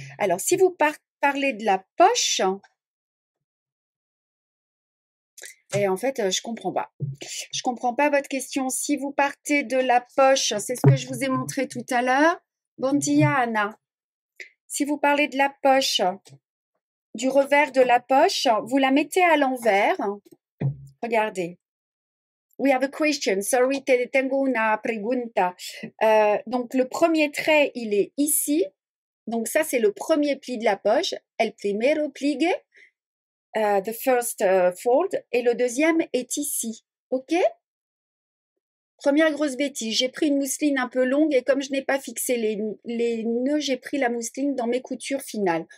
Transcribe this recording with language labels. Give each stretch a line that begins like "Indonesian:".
French: Alors, si vous parlez de la poche, et en fait, je comprends pas. Je comprends pas votre question. Si vous partez de la poche, c'est ce que je vous ai montré tout à l'heure.
Catalan: Bon dia,
French: Anna. Si vous parlez de la poche, du revers de la poche, vous la mettez à l'envers. Regardez.
English: We have a question. Sorry,
Spanish: tengo una pregunta.
French: Donc, le premier trait, il est ici. Donc, ça, c'est le premier pli de la poche.
Spanish: El primero pliegue,
English: the first fold.
French: Et le deuxième est ici. OK? Première grosse bêtise. J'ai pris une mousseline un peu longue et comme je n'ai pas fixé les nœuds, j'ai pris la mousseline dans mes coutures finales.